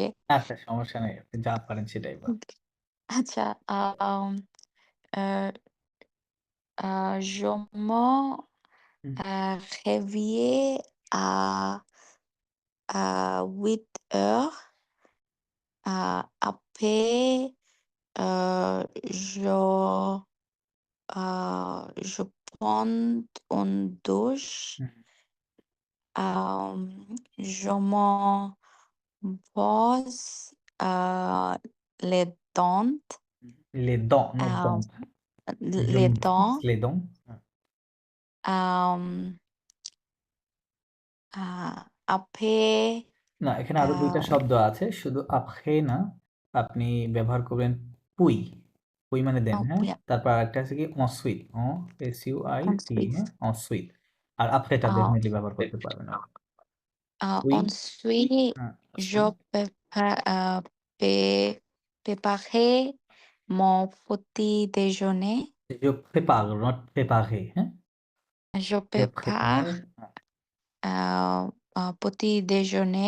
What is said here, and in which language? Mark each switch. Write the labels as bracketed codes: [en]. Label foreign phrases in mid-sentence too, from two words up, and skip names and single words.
[bn] আচ্ছা, সমস্যা নেই। আপনি যা পারেন সেটাই বলেন। আচ্ছা, [fr] je me হুম, réveillais à 8 heures. Après, je prends une douche. হুম। Je me brosse les dents. Les dents, not Euh, dents. Je les me dents, brosse les dents। আম আ après [bn] না, এখানে আরো ২ টা আ শব্দ আছে। শুধু après না, আপনি ব্যবহার করবেন puis। puis মানে দেন, হ্যাঁ? [fr] puis [bn] তারপর আরেকটা আছে কি ensuite, S-U-I-T, [fr] ensuite [bn] হ্যাঁ? ensuite। আর après টা আ ডেফিনিটলি ব্যবহার করতে পারবেন আপনি। [fr] puis, ensuite [bn] হ্যাঁ, [fr] je pré préparer mon petit déjeuner. je prépare, not préparer, হ্যাঁ? Je je prépare prépare, হ্যাঁ, un petit déjeuner